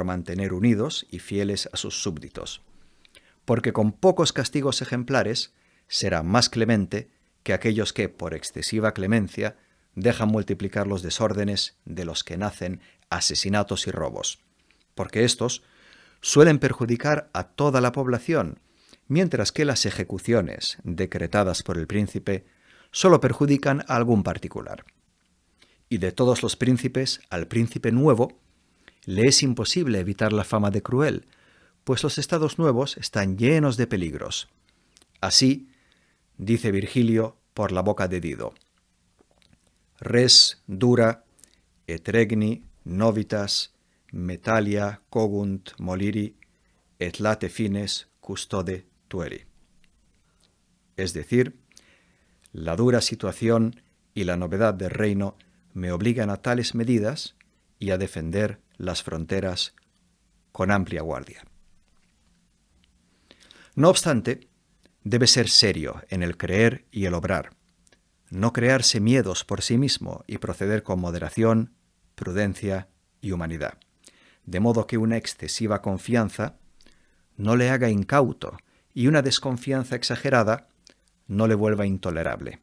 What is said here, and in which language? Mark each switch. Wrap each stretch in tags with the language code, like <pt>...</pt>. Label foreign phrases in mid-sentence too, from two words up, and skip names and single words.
<es>mantener unidos y fieles a sus súbditos, porque con pocos castigos ejemplares será más clemente que aquellos que, por excesiva clemencia, dejan multiplicar los desórdenes de los que nacen asesinatos y robos, porque estos suelen perjudicar a toda la población, mientras que las ejecuciones decretadas por el príncipe solo perjudican a algún particular. Y de todos los príncipes, al príncipe nuevo le es imposible evitar la fama de cruel, pues los estados nuevos están llenos de peligros. Así, dice Virgilio por la boca de Dido:</es> <la>res dura et regni novitas metalia cogunt moliri et late fines custode tueri.</la> <es>Es decir, la dura situación y la novedad del reino me obligan a tales medidas y a defender las fronteras con amplia guardia. No obstante, debe ser serio en el creer y el obrar, no crearse miedos por sí mismo y proceder con moderación, prudencia y humanidad, de modo que una excesiva confianza no le haga incauto y una desconfianza exagerada no le vuelva intolerable.</es>